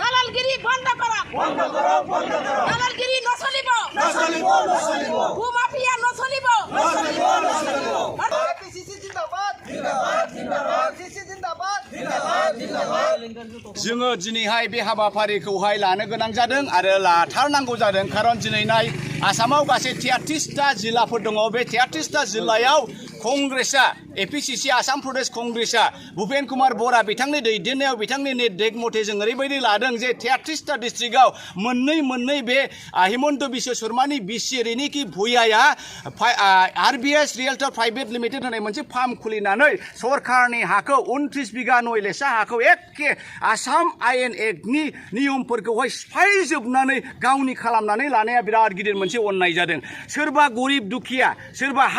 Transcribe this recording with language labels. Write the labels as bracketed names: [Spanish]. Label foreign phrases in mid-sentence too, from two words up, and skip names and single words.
[Assamese] দালালগিরি বন্ধ করো দালালগিরি নচলিব ভূমাফিয়া নচলিব [Hindi] APCC जिंदाबाद जिंदाबाद जिंदाबाद APCC जिंदाबाद जिंदाबाद जिंदाबाद [Bodo] जोङो दिनैहाय बे हाबाफारिखौहाय लानो गोनां जादों आरो लाथारनांगौ जादों खारन दिनैनाय आसामाव गासै 33टा जिल्लाफोर दङ बे 33टा जिल्लायाव कंग्रेसआ APCC आसाम प्रदेश कंग्रेसआ भूपेन कुमार बरा बिथांनि दैदेननायाव बिथांनि निर्देश मथे जों ओरैबायदि लादों जे 33टा डिस्ट्रिक्टआव मोननै बे हिमन्त बिश्व शर्मानि बिसि रेनिकि भुइयाया RBS रियेल्टर प्राइवेट लिमिटेड होननाय मोनसे फार्म खुलिनानै सरकारनि हाखौ 29 बिगा नयलेसा हाखौ एखे आसाम आयेन एक्टनि नियमफोरखौहाय सिफायजोबनानै गावनि खालामनानै लानाया बिराद गिदिर मोनसे अननाय जादों सोरबा गरिब दुखिया सोरबा हा